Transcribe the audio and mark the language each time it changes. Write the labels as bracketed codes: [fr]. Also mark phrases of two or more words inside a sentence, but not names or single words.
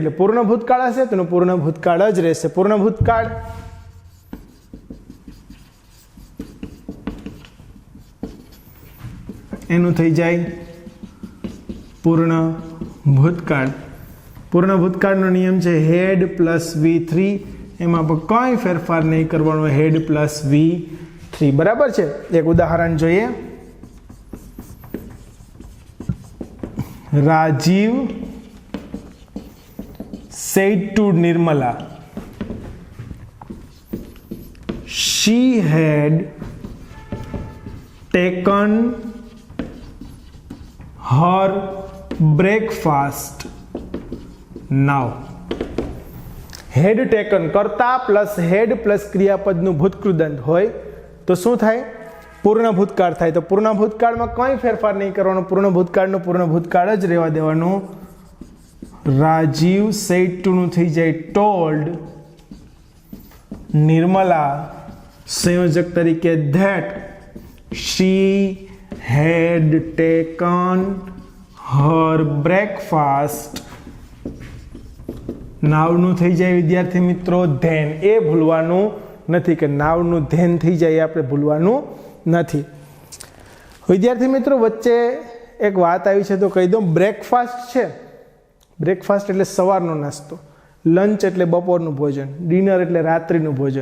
[gu] એટલે પૂર્ણ ભૂતકાળ હશે તો પૂર્ણ ભૂતકાળ જ રહેશે. પૂર્ણ ભૂતકાળ એનું થઈ જાય પૂર્ણ ભૂતકાળ. પૂર્ણ ભૂતકાળનો નિયમ છે [en] had plus V3. [gu] એમાં પણ કંઈ ફેરફાર નહીં કરવાનો, [en] had plus V3. [gu] બરાબર છે? એક ઉદાહરણ જોઈએ. [en] રાજીવ said to Nirmala she had taken her breakfast now. had taken [gu] કરતા [en] plus had plus [gu] ક્રિયાપદનું ભૂતકૃદંત હોય તો શું થાય? પૂર્ણ ભૂતકાળ થાય. તો પૂર્ણ ભૂતકાળમાં કંઈ ફેરફાર નહીં કરવાનો, પૂર્ણ ભૂતકાળનું પૂર્ણ ભૂતકાળ જ રહેવા દેવાનું. રાજીવ [en] said to [gu] નું થઈ જાય ટોલ્ડ. નિર્મલા સંયોજક તરીકે [en] that she had taken her breakfast. [gu] નાવનું થઈ જાય વિદ્યાર્થી મિત્રો ધેન. એ ભૂલવાનું નથી કે નાવનું ધેન થઈ જાય, આપણે ભૂલવાનું નથી. વિદ્યાર્થી મિત્રો વચ્ચે એક વાત આવી છે તો કહી દઉં. બ્રેકફાસ્ટ છે, બ્રેકફાસ્ટ એટલે સવારનો નાસ્તો, લંચ એટલે બપોરનું ભોજન, ડિનર એટલે રાત્રિનું ભોજન.